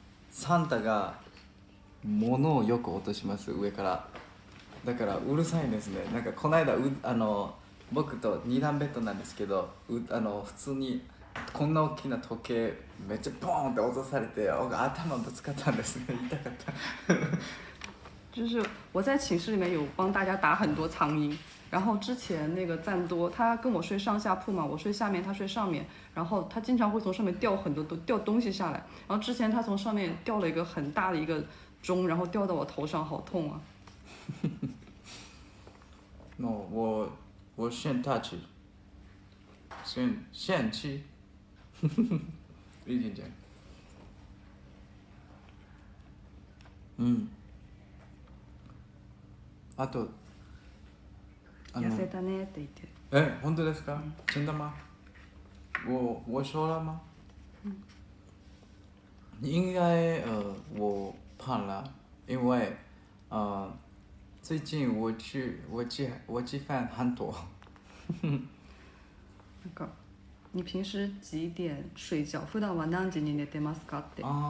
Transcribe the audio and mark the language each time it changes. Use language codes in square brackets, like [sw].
[ja] サンタが物をよく落とします上から。だからうるさいんですね。なんかこの間僕と2段ベッドなんですけど、普通にこんな大きな時計めっちゃボーンって落とされて、僕頭ぶつかったんですね。痛かった。 [zh] 就是我在寝室里面有帮大家打很多苍蝇，然后之前那个赞多他跟我睡上下铺嘛，我睡下面，他睡上面，然后他经常会从上面掉很多掉东西下来，然后之前他从上面掉了一个很大的一个钟，然后掉到我头上，好痛啊！ [ja] もう [zh] 我现大气，现气，一点点。 [ja] あと痩せたねって言ってる。本当ですか？ [zh] 真的吗？我说了吗？应该我胖了，因为最近我吃饭很多。なんか你平时几点睡觉？ [ja] 普段は何時に寝てますかって。